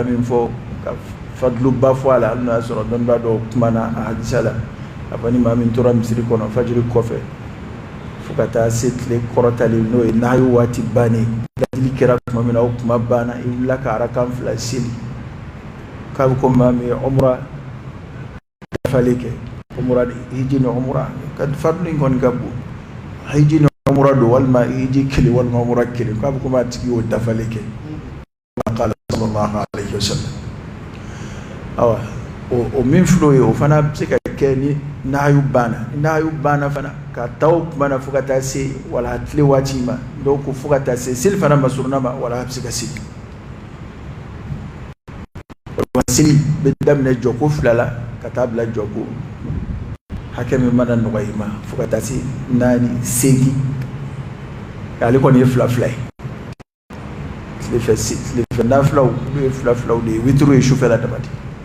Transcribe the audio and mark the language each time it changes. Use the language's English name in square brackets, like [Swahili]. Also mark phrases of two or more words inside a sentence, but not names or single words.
[Bambara] min fɔ ka fadluba fɔ a la hali n'a y'a sɔrɔ dɔnniba dɔw kumana a hadisa la a fɔ ni maa min tora misiri kɔnɔ fajiri kɔfɛ fo ka taa se tile kɔrɔtali n'o ye nahayu waati bannen ladili kɛra tuma min na o kuma banna i wulila ka arakan 2 seli k'a bɛ ko maa min ye umra dafalen kɛ umra hiji ni umra ka fadlu in kɔni ka bon hiji ni umra don walima hiji kelen walima umra kelen k'a bɛ ko maa tigi y'o dafalen kɛ [Arabic] قال صلى الله عليه وسلم [Bambara] awa o min filɛ o ye o fana bɛ se ka kɛ ni nahayu banna fana ka taa o kuma na fo ka taa se wala tile waati ma dɔw ko fo ka taa se seli fana ma suruna ma wala a bɛ se ka seli seli bɛ daminɛ jɔko 2 la ka taa bila jɔko hakɛ min mana nɔgɔya i ma fo ka taa se 4 8 ale kɔni ye 2 ye tilefɛ nafilaw olu ye 2 de ye witiri ye sufɛla dama de